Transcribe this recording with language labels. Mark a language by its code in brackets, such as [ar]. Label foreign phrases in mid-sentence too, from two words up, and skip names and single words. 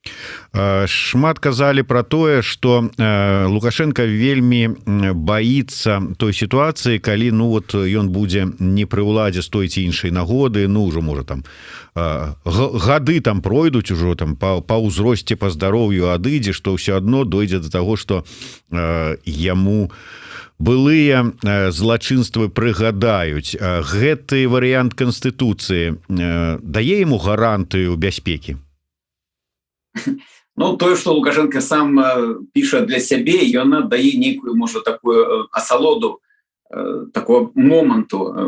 [be] Шмат казалі про тое, что Лукашенко вельмі боится той ситуации, калі ну вот ён будзе не пры ўладзе з той ці іншай нагоды, ну уже можа там гады там пройдуць ужо там па ўзросце, па здароўю адыдзе, што ўсё адно дойдзе [ru] до того, что [be] яму былыя злачынствы прыгадаюць. Гэты варыянт канстытуцыі дае яму гарантыю бяспекі? Ну, тое, што Лукашенко сам піша для сябе, ён дае нейкую, можа, такую асалоду такого моманту.